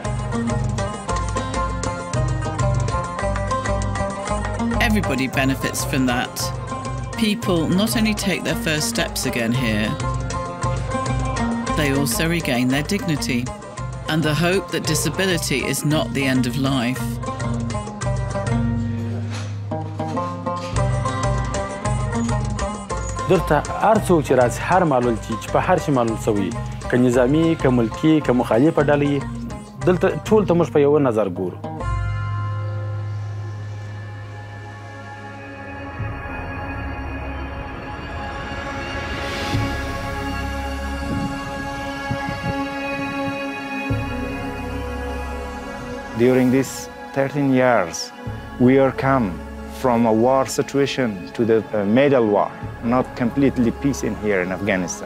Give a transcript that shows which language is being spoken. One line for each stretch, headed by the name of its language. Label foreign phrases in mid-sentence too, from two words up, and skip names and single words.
English: Everybody benefits from that. People not only take their first steps again here, they also regain their dignity and the hope that disability is not the end of life.
Pashto: دلته هر څوک چې راځي هر معلول چې په هر شي معلول شوی که نظامي که ملکي که مخالفه ډله یې دلته ټول ته موږ په یوه نظر ګورو
English: During these 13 years, we are come from a war situation to the middle war, not completely peace in here in Afghanistan.